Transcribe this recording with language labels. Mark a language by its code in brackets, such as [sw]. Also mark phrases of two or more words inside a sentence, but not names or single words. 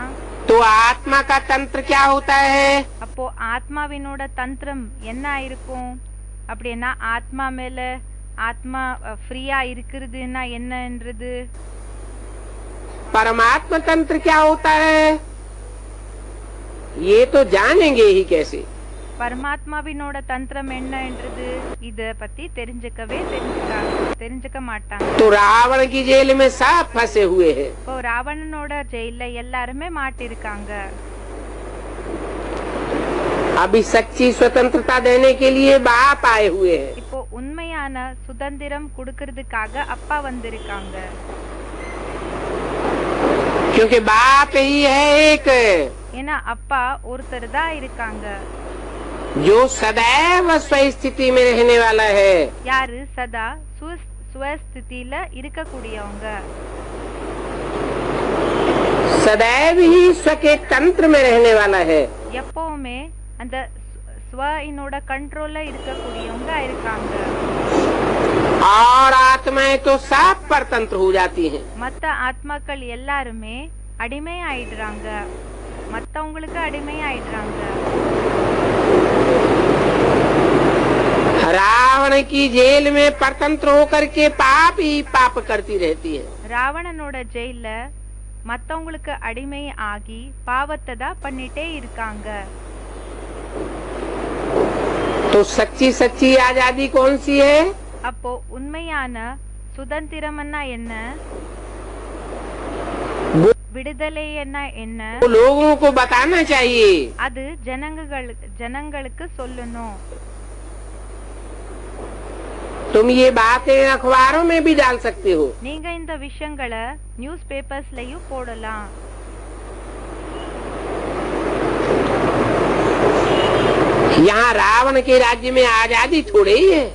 [hi] तो आत्मा का तंत्र क्या होता है। [ta] அப்போ ஆத்மாவினோட தந்திரம் என்ன இருக்கும் அப்படின்னா, ஆத்மா மேல ஆத்மா ஃப்ரீயா இருக்கிறதுன்னா என்னன்றது. [hi] परमात्मा तंत्र क्या होता है ये तो जानेंगे ही कैसे। [ta] பரமாத்மாவினோட தந்திரம் என்னன்றது இத பத்தி தெரிஞ்சுக்க மாட்டாங்க. [hi] तो रावण की जेल में सब फंसे हुए हैं। [ta] இப்போ ராவணனோட ஜெயில எல்லாருமே மாட்டிருக்காங்க. [hi] अभी सच्ची स्वतंत्रता देने के लिए बाप आए हुए हैं। [ta] இப்போ உண்மையான சுதந்திரம் கொடுக்கிறதுக்காக அப்பா வந்திருக்காங்க. [hi] क्योंकि बाप ही है एक [ta] ஏன்னா அப்பா ஒருத்தர் தான் இருக்காங்க, [hi] जो सदैव स्वस्थिति में रहने वाला है। [ta] யாரு சதா சுவஸ்திதியில இருக்கக்கூடியவங்க, [hi] सदैव ही स्व के तंत्र में रहने वाला है। [ta] எப்பவுமே அந்த ஸ்வனோட கண்ட்ரோல்ல இருக்கக்கூடியவங்க இருக்காங்க. [hi] और आत्माएं तो सब परतंत्र हो जाती हैं। [ta] மத்த ஆத்மாக்கள் எல்லாருமே அடிமை ஆயிடுறாங்க, மத்தவங்களுக்கு அடிமை ஆயிடுறாங்க. [hi] रावण रावण की जेल में परतंत्र होकर के पाप ही पाप करती रहती है। [ta] ராவணனோட ஜெயில மத்தவங்களுக்கு அடிமை ஆகி பாவத்தை தான் பண்ணிட்டே இருக்காங்க. [hi] तो सच्ची सच्ची आजादी कौन सी है? [ta] அப்போ உண்மையான சுதந்திரம்னா என்ன, விடுதலை என்ன, [hi] वो लोगों को बताना चाहिए। [ta] அது ஜனங்களுக்கு சொல்லணும். [hi] तुम ये बातें अखबारों में भी डाल सकते हो। [ta] நீங்க இந்த விஷயங்களை நியூஸ் பேப்பர்ஸ்லயும் போடலாம். [hi] यहाँ रावण के राज्य में आजादी थोड़ी ही है।